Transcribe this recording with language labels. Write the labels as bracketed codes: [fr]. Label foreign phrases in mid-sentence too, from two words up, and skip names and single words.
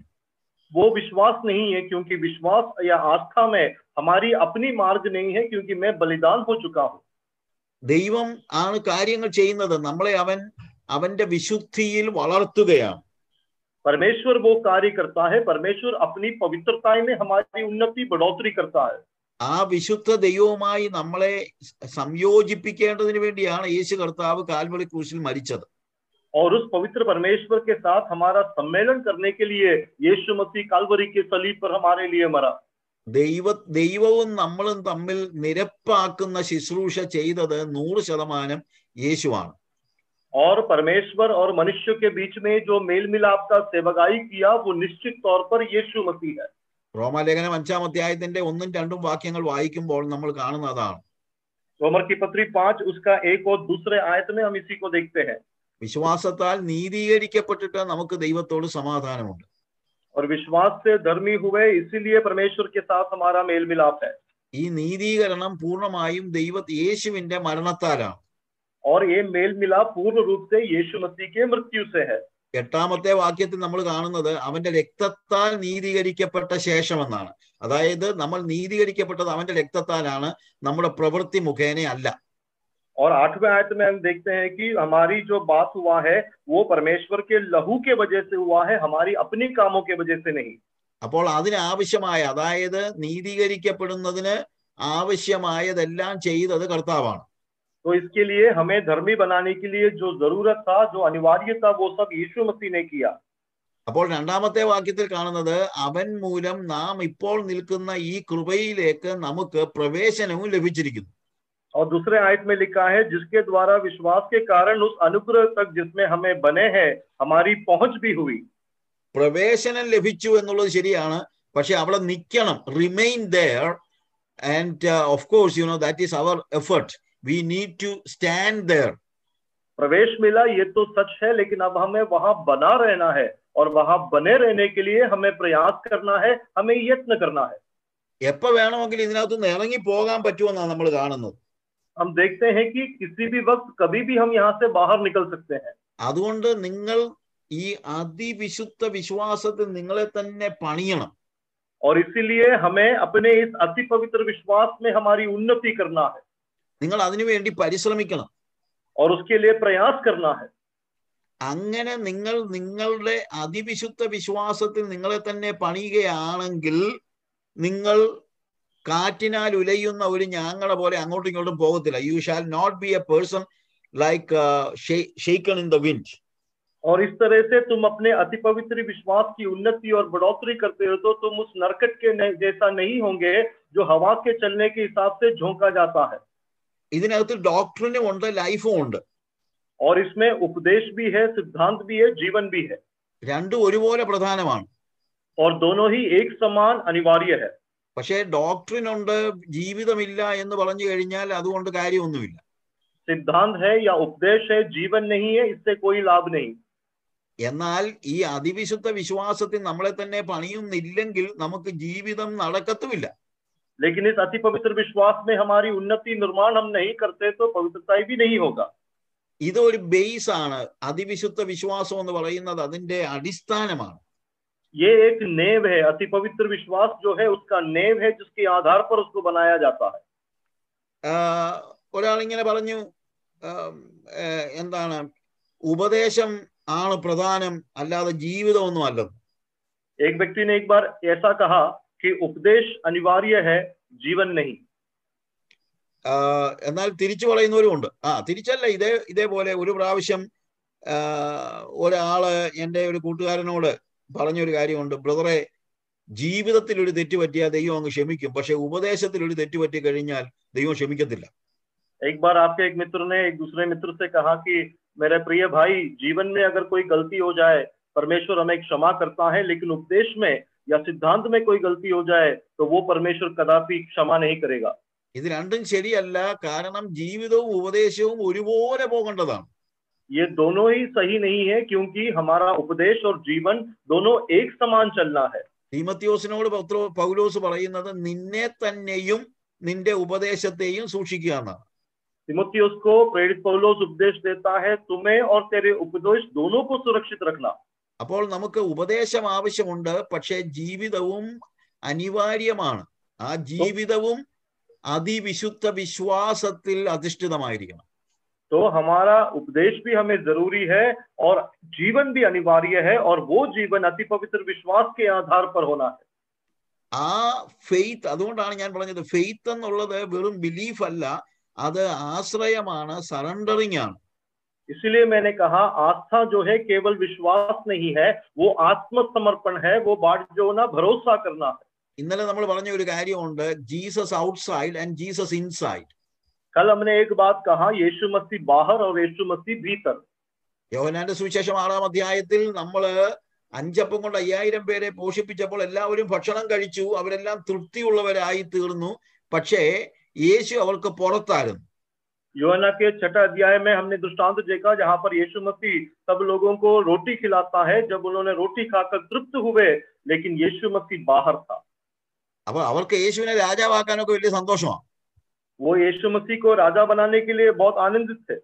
[hi] वो विश्वास नहीं है, क्योंकि विश्वास या आस्था में हमारी अपनी मार्ग नहीं है, क्योंकि मैं बलिदान हो चुका हूं। [ml] ദൈവം ആണ് കാര്യങ്ങൾ ചെയ്യുന്നത്. നമ്മളെ അവന്റെ വിശുദ്ധിയിൽ വളർത്തുകയാണ്. [hi] परमेश्वर वो कार्य करता है। परमेश्वर अपनी पवित्रता में हमारी उन्नति, बढ़ोतरी करता है। [ml] ആ വിശുദ്ധ ദൈവവുമായി നമ്മളെ സംയോജിപ്പിക്കേണ്ടതിന് വേണ്ടിയാണ് യേശു കർത്താവ് കാൽവറി ക്രൂശിൽ മരിച്ചത്. [hi] और उस पवित्र परमेश्वर के साथ हमारा सम्मेलन करने के लिए यीशु मसीह कालवरी के सलीब पर हमारे लिए मरा। [ml] ദൈവവും നമ്മളും തമ്മിൽ നിരപ്പാക്കുന്ന ശുശ്രൂഷ ചെയ്തത് 100% യേശുവാണ്. [hi] और परमेश्वर और मनुष्य के बीच में जो मेल मिलाप का सेवकाई किया वो निश्चित तौर पर यीशु मसीह है. [ml] റോമാലേഖനം 5-ാം അധ്യായത്തിന്റെ 1-2 വാക്യങ്ങൾ വായിക്കുമ്പോൾ നമ്മൾ കാണുന്നതാണ്. [hi] रोमर की पत्री 5 उसका 1 और दूसरे आयत में हम इसी को देखते हैं. [ml] വിശ്വാസത്താൽ നീതീകരിക്കപ്പെട്ടിട്ട് നമുക്ക് ദൈവത്തോട് സമാധാനമുണ്ട്. [hi] और विश्वास से धर्मी हुए इसीलिए परमेश्वर के साथ हमारा मेल मिलाप है. [ml] ഈ നീതീകരണം പൂർണ്ണമായും യേശുവിന്റെ മരണത്താലാണ്. [hi] और ये मेल मिलाप पूर्ण रूप से यीशु मसीह के मृत्यु से है. [ml] 8-ാമത്തെ വാക്യത്തിൽ നമ്മൾ കാണുന്നത് അവന്റെ രക്തത്താൽ നീതീകരിക്കപ്പെട്ട ശേഷമെന്നാണ്. അതായത് നമ്മൾ നീതീകരിക്കപ്പെട്ടത് അവന്റെ രക്തത്താലാണ്, നമ്മുടെ പ്രവൃത്തി മുഖേന അല്ല. [hi] और 8वें आयत में हम देखते हैं कि हमारी जो बात हुआ है वो परमेश्वर के लहू के वजह से हुआ है, हमारी अपनी कामों के वजह से नहीं. [ml] അപ്പോൾ അതിനാവശ്യമായ, അതായത് നീതീകരിക്കപ്പെടുന്നതിന് ആവശ്യമായതെല്ലാം ചെയ്തത് കർത്താവാണ്. [hi] तो इसके लिए हमें धर्मी बनाने के लिए जो जरूरत था, जो अनिवार्य था, वो सब यीशु मसीह ने किया. [ml] അപ്പോൾ 2-ാമത്തെ വാക്യത്തിൽ കാണുന്നത് അവൻ മൂലം നാം ഇപ്പോൾ നിൽക്കുന്ന ഈ കൃപയിലേക്ക് നമുക്ക് പ്രവേശനവും ലഭിച്ചിരിക്കുന്നു. [hi] और दूसरे आयत में लिखा है जिसके द्वारा विश्वास के कारण उस अनुग्रह तक जिसमें हमें बने हैं हमारी पहुंच भी हुई. [ml] പ്രവേശനം ലഭിച്ചു എന്നുള്ളത് ശരിയാണ്, പക്ഷെ അവിടെ നിൽക്കണം, [en] remain there. and of course you know that is our effort. We need to stand there. [hi] प्रवेश मिला ये तो सच है, लेकिन अब हमें वहां बना रहना है और वहां बने रहने के लिए हमें प्रयास करना है, हमें यत्न करना है. [ml] എപ്പോൾ വേണമെങ്കിലും ഇതിനകത്തുനിന്ന് ഇറങ്ങി പോകാൻ പറ്റുമെന്നാണ് നമ്മൾ കാണുന്നത്. [hi] हम देखते हैं कि किसी भी वक्त कभी भी हम यहाँ से बाहर निकल सकते हैं. [ml] അതുകൊണ്ട് നിങ്ങൾ ഈ അതിവിശുദ്ധ വിശ്വാസത്തിൽ നിങ്ങളെ തന്നെ പണിയണം. [hi] और इसीलिए हमें अपने इस अति पवित्र विश्वास में हमारी उन्नति करना है. [ml] നിങ്ങൾ അതിനുവേണ്ടി പരിശ്രമിക്കണം. [hi] और उसके लिए प्रयास करना है. [ml] അങ്ങനെ നിങ്ങൾ നിങ്ങളുടെ അതിവിശുദ്ധ വിശ്വാസത്തിൽ നിങ്ങളെ തന്നെ പണിയുകയാണെങ്കിൽ നിങ്ങൾ കാറ്റിനാൽ ഉലയുന്ന ഒരു ഞാങ്ങളെ പോലെ അങ്ങോട്ടും ഇങ്ങോട്ടും പോകത്തില്ല. [en] you shall not be a person like shaken in the wind. [hi] और इस तरह से तुम अपने अति पवित्र विश्वास की उन्नति और बढ़ोतरी करते हो तो तुम उस नरकट के जैसा नहीं होंगे जो हवा के चलने के हिसाब से झोंका जाता है. [ml] ഇതിനകത്ത് ഡോക്ട്രിനും ഉണ്ട്, ലൈഫും ഉണ്ട്. [hi] और इसमें उपदेश भी है, सिद्धांत भी है, जीवन भी है. [ml] രണ്ടും ഒരുപോലെ പ്രധാനമാണ്. [hi] और दोनों ही एक समान अनिवार्य है. [ml] പക്ഷേ ഡോക്ട്രിൻ ഉണ്ട്, ജീവിതമില്ല എന്ന് പറഞ്ഞു കഴിഞ്ഞാൽ അതുകൊണ്ട് കാര്യമൊന്നുമില്ല. [hi] सिद्धांत है या उपदेश है, जीवन नहीं है, इससे कोई लाभ नहीं. [ml] എന്നാൽ ഈ അതിവിശുദ്ധ വിശ്വാസത്തിൽ നമ്മളെ തന്നെ പണിയുന്നില്ലെങ്കിൽ നമുക്ക് ജീവിതം നടക്കത്തുമില്ല. [hi] लेकिन इस अति पवित्र विश्वास में हमारी उन्नति निर्माण हम नहीं करते तो पवित्रता भी नहीं होगा. [ml] ഇതൊരു ബേസ് ആണ്. അതിവിശുദ്ധ വിശ്വാസം എന്ന് പറയുന്നത് അതിന്റെ അടിസ്ഥാനമാണ്. [hi] ये एक नेव है. अति पवित्र विश्वास जो है उसका नेव है जिसके आधार पर उसको बनाया जाता है. [ml] ഒരാൾ ഇങ്ങനെ പറഞ്ഞു, എന്താണ്, ഉപദേശം ആണ് പ്രധാനം, അല്ലാതെ ജീവിതമൊന്നും അല്ലെന്ന്. [hi] एक व्यक्ति ने एक बार ऐसा कहा कि उपदेश अनिवार्य है, जीवन नहीं. [ml] എന്നാൽ തിരിച്ചു പറയുന്നവരും ഉണ്ട്. തിരിച്ചല്ല, ഇതേപോലെ ഒരു പ്രാവശ്യം ഒരാള് എൻ്റെ ഒരു കൂട്ടുകാരനോട് പറഞ്ഞൊരു കാര്യമുണ്ട്. ബ്രദറെ, ജീവിതത്തിൽ ഒരു തെറ്റ് പറ്റിയാൽ ദൈവം അങ്ങ് ക്ഷമിക്കും, പക്ഷെ ഉപദേശത്തിൽ ഒരു തെറ്റ് പറ്റി കഴിഞ്ഞാൽ ദൈവം ക്ഷമിക്കത്തില്ല. [hi] एक बार आपके एक मित्र ने एक दूसरे मित्र से कहा कि मेरे प्रिय भाई, जीवन में अगर कोई गलती हो जाए परमेश्वर हमें क्षमा करता है, लेकिन उपदेश में या सिद्धांत में कोई गलती हो जाए तो वो परमेश्वर कदापि क्षमा नहीं करेगा. [ml] ഇത് രണ്ടും ശരിയല്ല. കാരണം ജീവിതവും ഉപദേശവും ഒരുപോലെ പോകേണ്ടതാണ്. [hi] ये दोनों ही सही नहीं है, क्योंकि हमारा उपदेश और जीवन दोनों एक समान चलना है. [ml] തീമോഥെയോസിനോട് പൗലോസ് പറയുന്നത് നിന്നെ തന്നെയും നിന്റെ ഉപദേശത്തെയും സൂക്ഷിക്കുക എന്നാണ്. [hi] तीमुथियुस को प्रेरित पौलुस उपदेश देता है, तुम्हें और तेरे उपदेश दोनों को सुरक्षित रखना. [ml] അപ്പോൾ നമുക്ക് ഉപദേശം ആവശ്യമുണ്ട്, പക്ഷേ ജീവിതവും അനിവാര്യമാണ്. ആ ജീവിതവും അതിവിശുദ്ധ വിശ്വാസത്തിൽ അധിഷ്ഠിതമായിരിക്കണം. [hi] तो हमारा उपदेश भी हमें जरूरी है और जीवन भी अनिवार्य है, और वो जीवन अति पवित्र विश्वास के आधार पर होना है. [ml] ആ ഫെയ്ത്ത്, അതുകൊണ്ടാണ് ഞാൻ പറഞ്ഞത് ഫെയ്ത്ത് എന്നുള്ളത് വെറും ബിലീഫ് അല്ല, അത് ആശ്രയമാണ്, സറണ്ടറിങ് ആണ്. [hi] इसलिए मैंने कहा आस्था जो है केवल विश्वास नहीं है, वो आत्मसमर्पण है, वो बाट जोना, भरोसा करना है. [ml] ഇന്നലെ നമ്മൾ പറഞ്ഞ ഒരു കാര്യമുണ്ട്, [en] Jesus outside and Jesus inside. [hi] कल हमने एक बात कहा, यीशु मसीह बाहर और यीशु मसीह भीतर. [ml] യോഹന്നാന്റെ സുവിശേഷം 6-ാം അധ്യായത്തിൽ നമ്മള് 5 അപ്പം കൊണ്ട് 5000 പേരെ പോഷിപ്പിച്ചപ്പോൾ എല്ലാവരും ഭക്ഷണം കഴിച്ചു, അവരെല്ലാം തൃപ്തിയുള്ളവരായി തീർന്നു. പക്ഷേ യേശു അവർക്ക് പുറത്തായിരുന്നു. [hi] यूहन्ना के 6 अध्याय में हमने दृष्टांत देखा जहां पर यीशु मसीह सब लोगों को रोटी खिलाता है. जब उन्होंने रोटी खाकर तृप्त हुए, लेकिन यीशु मसीह बाहर था. [ml] അപ്പൊ അവർക്ക് യേശുവിനെ രാജാവാക്കാനൊക്കെ വലിയ സന്തോഷമാണ്. [hi] वो यीशु मसीह को राजा बनाने के लिए बहुत आनंदित थे.